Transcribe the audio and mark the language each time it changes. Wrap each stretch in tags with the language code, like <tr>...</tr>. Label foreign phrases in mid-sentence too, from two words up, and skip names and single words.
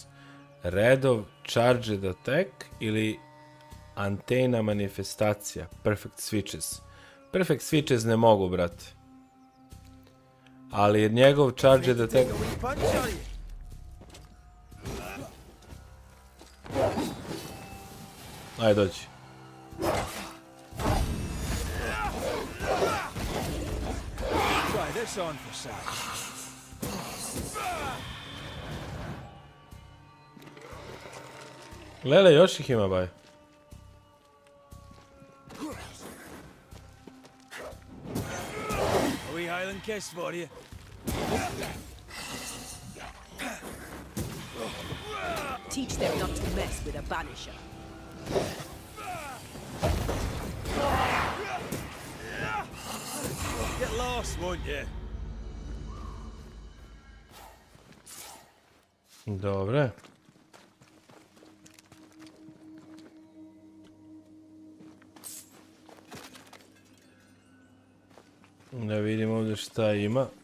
<sr>Redov,</sr> <en>charged attack</en> <sr>ili antena manifestacija.</sr> <en>Perfect switches. Perfect switches</en> <sr>ne mogu, brate. Ali je njegov</sr> <en>charged attack... Punch on you.</en> <sr>Ajde, dođi.</sr> <en>Try this on for size.</en> <sr>Lele, još ih ima, baj.</sr> <en>A wee Highland kiss for you. Teach them not to mess with a banisher. Get lost, won't you?</en> <sr>Dobre. Da vidim ovdje šta ima.</sr>